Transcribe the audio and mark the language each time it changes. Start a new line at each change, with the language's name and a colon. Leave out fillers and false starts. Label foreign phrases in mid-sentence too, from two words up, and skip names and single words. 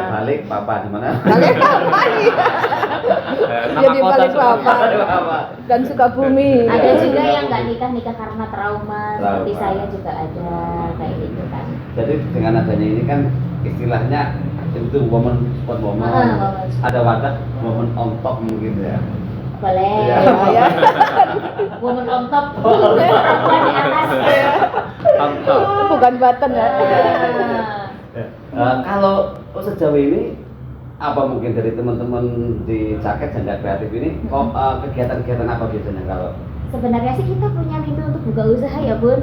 Indonesian: Ya, balik papa di mana? Balik apa nih? Nama Jadi kota balik seperti papa. itu. Papa. Dan Sukabumi. Ada juga yang nggak nikah karena trauma, seperti Trauma. saya juga ada kayak gitu kan. Jadi dengan adanya ini kan istilahnya itu
English: woman support woman. woman support.
Indonesian: Ada wadah
English: woman on top
Indonesian: mungkin ya. Boleh. Iya. Ya.
English: Woman on top,
Indonesian: perempuan di atas. Contoh. Bukan button ya. Kalau sejauh ini apa mungkin dari teman-teman di Jaket Janda Kreatif ini kegiatan-kegiatan apa biasanya kalau Sebenarnya sih kita punya mimpi untuk buka usaha ya Bun,